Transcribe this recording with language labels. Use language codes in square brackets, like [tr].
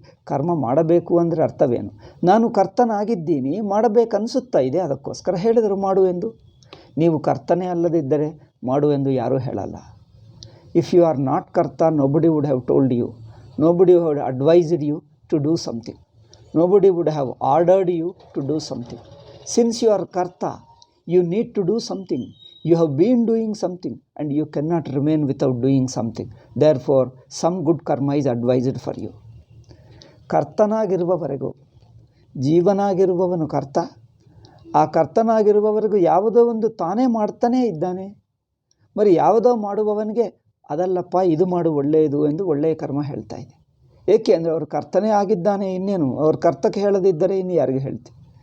[kn] ಕರ್ಮ ಮಾಡಬೇಕು ಅಂದರೆ ಅರ್ಥವೇನು? ನಾನು ಕರ್ತನಾಗಿದ್ದೀನಿ, ಮಾಡಬೇಕನ್ನಿಸುತ್ತಾ ಇದೆ, ಅದಕ್ಕೋಸ್ಕರ ಹೇಳಿದರು ಮಾಡುವೆಂದು. ನೀವು ಕರ್ತನೇ ಅಲ್ಲದಿದ್ದರೆ ಮಾಡುವೆಂದು ಯಾರೂ ಹೇಳಲ್ಲ. [en] If you are not karta, nobody would have told you, nobody would advised you to do something, nobody would have ordered you to do something. Since you are karta, you need to do something. You have been doing something and you cannot remain without doing something. Therefore, some good karma is advised for you. [kn] ಕರ್ತನಾಗಿರುವವರೆಗೂ, ಜೀವನಾಗಿರುವವನು ಕರ್ತ. ಆ ಕರ್ತನಾಗಿರುವವರೆಗೂ ಯಾವುದೋ ಒಂದು ತಾನೇ ಮಾಡ್ತಾನೇ ಇದ್ದಾನೆ. మరి ಯಾವುದೋ ಮಾಡುವವನಿಗೆ ಅದಲ್ಲಪ್ಪ ಇದು ಮಾಡು ಒಳ್ಳೆಯದು ಎಂದು ಒಳ್ಳೆಯ ಕರ್ಮ ಹೇಳ್ತಾ ಇದೆ. ಏಕೆ ಅಂದರೆ ಅವರು ಕರ್ತನೇ ಆಗಿದ್ದಾನೆ, ಇನ್ನೇನು ಅವ್ರು ಕರ್ತಕ್ಕೆ ಹೇಳದಿದ್ದರೆ ಇನ್ನು ಯಾರಿಗೆ ಹೇಳ್ತೀವಿ?